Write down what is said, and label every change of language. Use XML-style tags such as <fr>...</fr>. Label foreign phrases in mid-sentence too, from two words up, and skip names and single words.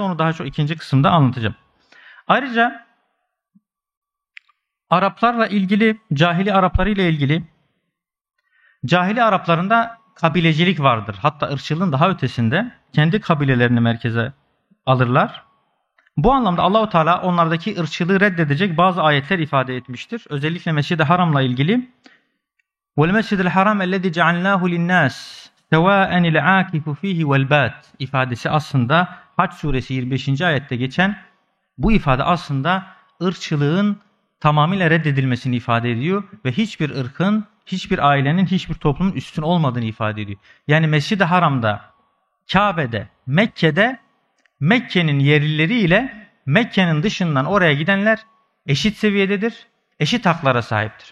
<tr>Onu daha çok ikinci kısımda anlatacağım. Ayrıca Araplarla ilgili, cahili Araplarıyla ilgili, cahili Araplarında kabilecilik vardır. Hatta ırkçılığın daha ötesinde kendi kabilelerini merkeze alırlar. Bu anlamda Allahu Teala onlardaki ırkçılığı reddedecek bazı ayetler ifade etmiştir. Özellikle Mescid-i Haram'la ilgili</tr> <ar>وَالْمَسْجِدِ الْحَرَامَ الَّذِي جَعَلْنَاهُ لِلنَّاسِ سَوَاءً الْعَاكِفُ ف۪يهِ وَالْبَادِ</ar> <tr>ifadesi aslında Hac suresi 25. ayette geçen bu ifade aslında ırkçılığın tamamıyla reddedilmesini ifade ediyor ve hiçbir ırkın, hiçbir ailenin, hiçbir toplumun üstün olmadığını ifade ediyor. Yani Mescid-i Haram'da, Kabe'de, Mekke'de, Mekke'nin yerlileri ile Mekke'nin dışından oraya gidenler eşit seviyededir, eşit haklara sahiptir.</tr>